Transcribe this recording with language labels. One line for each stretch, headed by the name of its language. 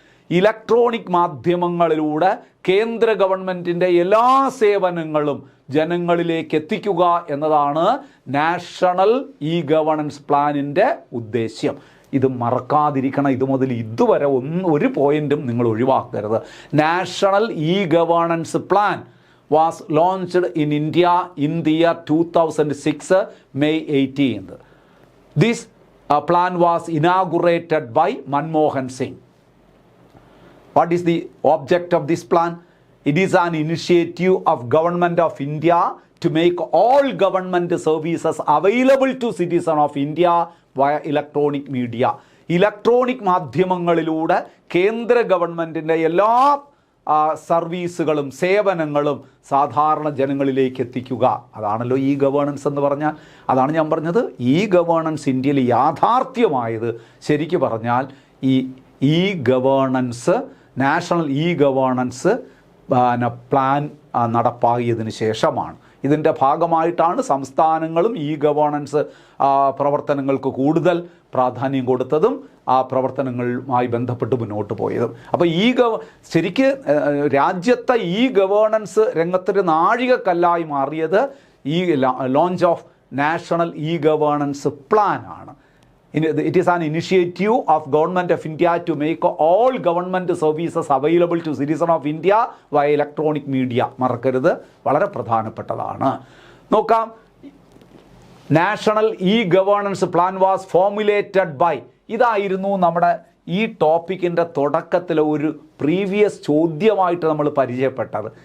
Malayalam: Electronic മാധ്യമങ്ങളിലൂടെ കേന്ദ്ര ഗവൺമെൻറ്റിൻ്റെ എല്ലാ സേവനങ്ങളും ജനങ്ങളിലേക്ക് എത്തിക്കുക എന്നതാണ് നാഷണൽ ഇ ഗവേണൻസ് പ്ലാനിൻ്റെ ഉദ്ദേശ്യം. ഇത് മറക്കാതിരിക്കണം. ഇത് മുതൽ ഇതുവരെ ഒരു പോയിന്റും നിങ്ങൾ ഒഴിവാക്കരുത്.
English: National e governance plan was launched in India in the year 2006, May 18th. This plan was inaugurated by Manmohan Singh. What is the object of this plan? It is an initiative of Government of India to make all government services available to citizens of India via electronic media.
Malayalam: Electronic മാധ്യമങ്ങളിലൂടെ കേന്ദ്ര ഗവൺമെൻറ്റിൻ്റെ എല്ലാ സർവീസുകളും സേവനങ്ങളും സാധാരണ ജനങ്ങളിലേക്ക് എത്തിക്കുക. അതാണല്ലോ ഇ ഗവേണൻസ് എന്ന് പറഞ്ഞാൽ. അതാണ് ഞാൻ പറഞ്ഞത്, ഇ ഗവേണൻസ് ഇന്ത്യയിൽ യാഥാർത്ഥ്യമായത് ശരിക്കു പറഞ്ഞാൽ ഈ governance, national E governance plan നടപ്പാക്കിയതിന് ശേഷമാണ്. ഇതിൻ്റെ ഭാഗമായിട്ടാണ് സംസ്ഥാനങ്ങളും ഇ ഗവേണൻസ് പ്രവർത്തനങ്ങൾക്ക് കൂടുതൽ പ്രാധാന്യം കൊടുത്തതും ആ പ്രവർത്തനങ്ങളുമായി ബന്ധപ്പെട്ട് മുന്നോട്ട് പോയതും. അപ്പോൾ ശരിക്ക് രാജ്യത്തെ ഇ ഗവേണൻസ് രംഗത്തൊരു നാഴികക്കല്ലായി മാറിയത് ഈ launch of national E governance plan ആണ്.
English: It is an initiative of Government of India to make all government services available to citizens of India via electronic media.
Malayalam: മറക്കരുത്, വളരെ പ്രധാനപ്പെട്ടതാണ്. നോക്കാം.
English: National e governance plan was formulated by.
Malayalam: ഇതായിരുന്നു നമ്മുടെ ഈ ടോപ്പിക്കിൻ്റെ തുടക്കത്തിലെ ഒരു പ്രീവിയസ് ചോദ്യമായിട്ട് നമ്മൾ പരിചയപ്പെട്ടത്.